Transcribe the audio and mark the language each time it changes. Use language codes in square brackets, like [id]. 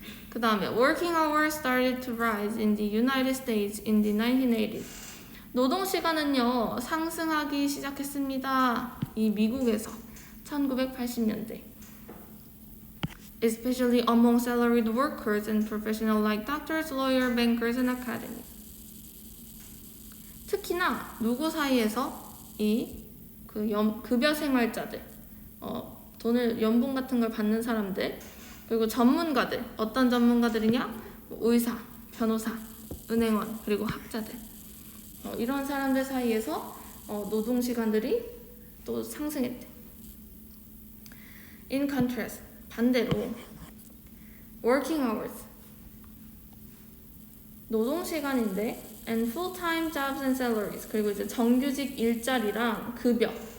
[ko] 그 다음에 [en] working hours started to rise in the United States in the 1980s. [ko] 노동 시간은요 상승하기 시작했습니다. 이 미국에서 1980년대. [en] Especially among salaried workers and professionals like doctors, lawyers, bankers, and academics. [ko] 특히나 누구 사이에서 이 급여 생활자들, 돈을 연봉 같은 걸 받는 사람들, 그리고 전문가들, 어떤 전문가들이냐? 의사, 변호사, 은행원, 그리고 학자들. 이런 사람들 사이에서 노동 시간들이 또 상승했대. [en] In contrast, [ko] 반대로 working hours, 노동 시간인데 [en] and full-time jobs and salaries, [ko] 그리고 이제 정규직 일자리랑 급여.